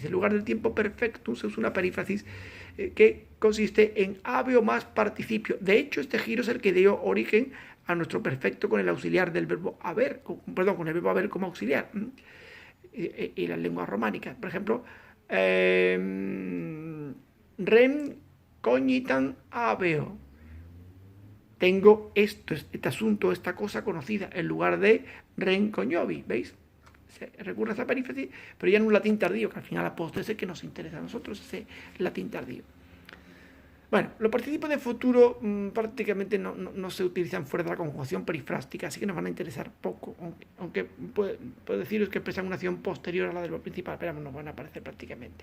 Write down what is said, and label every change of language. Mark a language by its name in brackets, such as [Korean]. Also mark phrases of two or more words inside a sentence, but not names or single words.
[Spanish] En lugar del tiempo perfecto se usa una perífrasis que consiste en habeo más participio. De hecho, este giro es el que dio origen a nuestro perfecto con el auxiliar del verbo haber, con el verbo haber como auxiliar. Y las lenguas románicas, por ejemplo, [Latin] rem cognitam habeo. [Spanish] Tengo este asunto, esta cosa conocida, en lugar de [Latin] rem cognovi, [Spanish] ¿veis? Se recurre a esa perífrasis, pero ya en un latín tardío, que al final apóstol es el que nos interesa a nosotros, ese latín tardío. Bueno, los participios de futuro prácticamente no se utilizan fuera de la conjugación perifrástica, así que nos van a interesar poco, aunque puedo deciros que expresan una acción posterior a la del verbo principal, pero nos van a aparecer prácticamente.